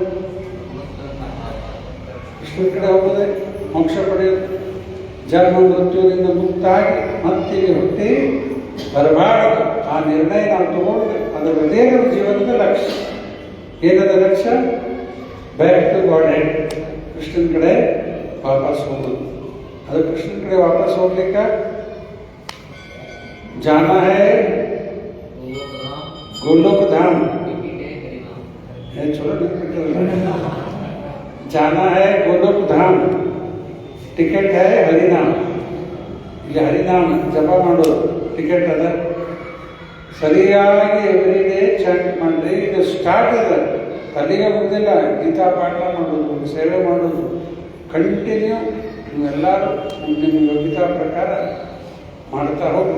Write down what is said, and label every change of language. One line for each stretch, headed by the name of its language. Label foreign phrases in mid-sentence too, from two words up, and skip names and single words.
Kannada: ಕೃಷ್ಣನ ಕಡೆ ಹೋಗೋದೆ, ಮೋಕ್ಷ ಪಡೆಯೋದು, ಜನ್ಮ ಮೃತ್ಯುವಿನಿಂದ ಮುಕ್ತಾಗಿ ಮತ್ತಿಗೆ ಹುಟ್ಟಿ ಬರಬಾರದು. ಆ ನಿರ್ಣಯ ನಾವು ತಗೊಂಡು ಅದರದೇ ನಮ್ಮ ಜೀವನದ ಲಕ್ಷ್ಯ. ಏನದ ಲಕ್ಷ್ಯ?
English: back to Godhead,
Kannada: ಕೃಷ್ಣನ ಕಡೆ ವಾಪಸ್ ಹೋಗೋದು. ಅದು ಕೃಷ್ಣನ ಕಡೆ ವಾಪಸ್ ಹೋಗ್ಲಿಕ್ಕೆ
Hindi: जाना है गोलोक धाम. चलो जाना है गोलोक धाम.
Kannada: ಟಿಕೆಟ್ है ಹರಿನಾಮ. ಇಲ್ಲಿ ಹರಿನಾಮ ಜಪ ಮಾಡೋದು ಟಿಕೆಟ್ ಅದ. ಸರಿಯಾಗಿ
English: every day chant
Kannada: ಮಾಡ್ರಿ. ಇದು ಸ್ಟಾರ್ಟ್ ಅದ, ಅಲ್ಲಿಗೆ ಮುಗಿದಿಲ್ಲ. ಗೀತಾ ಪಾಠ ಮಾಡೋದು, ಸೇವೆ ಮಾಡೋದು ಕಂಟಿನ್ಯೂ. ನೀವೆಲ್ಲರೂ ನಿಮ್ಮ ಯೋಗ್ಯತಾ ಪ್ರಕಾರ ಮಾಡ್ತಾ ಹೋಗ್ರಿ.